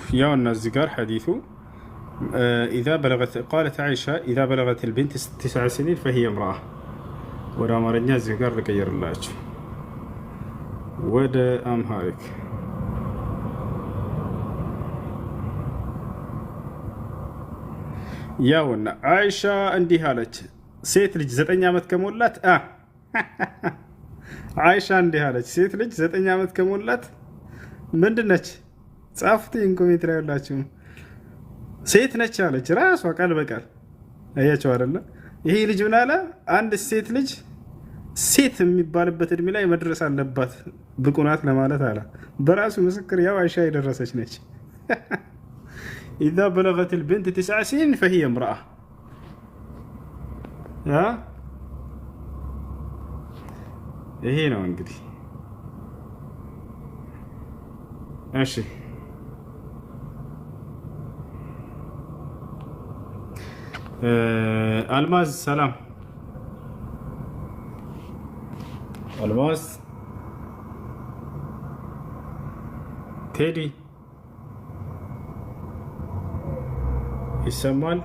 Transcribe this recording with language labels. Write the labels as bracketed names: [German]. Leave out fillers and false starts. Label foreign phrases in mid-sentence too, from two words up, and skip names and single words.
[Amharic] ያው እነዚህ ጋር ሐዲሱ [Arabic] إذا بلغت قالت عائشة إذا بلغت البنت 9 سنين فهي امرأة. [Amharic] ወደ አማርኛ እዚህ ጋር ልቀይርላችሁ ወደ አምሃሪክ። ያውና አይሻ እንዲህ አለች። ሴት ልጅ 9 ዓመት ከሞላት አይሻ እንዲህ አለች። ሴት ልጅ 9 ዓመት ከሞላት ምንድነች? ጻፉት ኮሜንት ላይ ያላችሁ ሴት ነች አለች ራሷ ቃል በቃል። አያችሁ አይደለ? ይሄ ልጅ ምን አለ? አንድ ሴት ልጅ ሴት የሚባልበት እድሜ ላይ መድረስ አለባት ብቁ ናት ለማለት አለ። በራሱ ምስክር ያው አይሻ የደረሰች ነች። [Arabic] إذا بلغت البنت 9 سنين فهي امرأة. [Amharic] ይሄ ነው እንግዲህ። እሺ አልማዝ ሰላም። አልማዝ ቴዲ ይሰማል?